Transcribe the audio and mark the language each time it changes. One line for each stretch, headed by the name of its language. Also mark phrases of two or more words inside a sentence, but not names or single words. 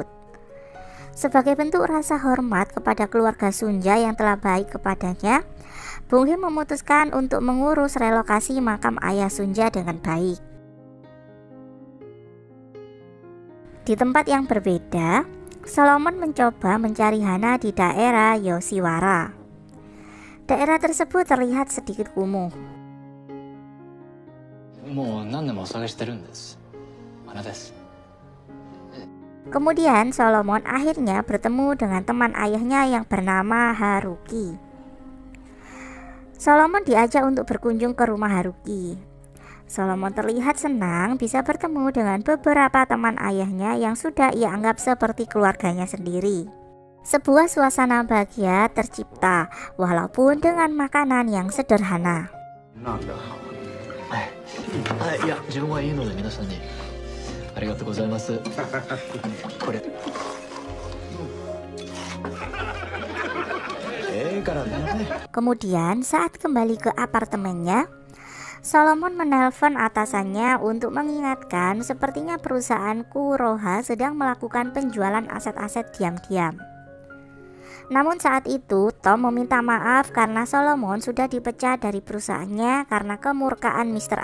Indonesian: Sebagai bentuk rasa hormat kepada keluarga Sunja yang telah baik kepadanya, Bong-hee memutuskan untuk mengurus relokasi makam ayah Sunja dengan baik. Di tempat yang berbeda, Solomon mencoba mencari Hana di daerah Yoshiwara. Daerah tersebut terlihat sedikit kumuh.
Japanese: もう何年もお探ししてるんです。花です。
Indonesian: Kemudian Solomon akhirnya bertemu dengan teman ayahnya yang bernama Haruki. Solomon diajak untuk berkunjung ke rumah Haruki. Solomon terlihat senang bisa bertemu dengan beberapa teman ayahnya yang sudah ia anggap seperti keluarganya sendiri. Sebuah suasana bahagia tercipta walaupun dengan makanan yang sederhana.
Japanese: いや、自分はいいので皆さんにありがとうございます。これ。からね。
Indonesian: Kemudian saat kembali ke apartemennya, Solomon menelpon atasannya untuk mengingatkan sepertinya perusahaan Kuroha sedang melakukan penjualan aset-aset diam-diam. Namun saat itu Tom meminta maaf karena Solomon sudah dipecat dari perusahaannya karena kemurkaan Mr.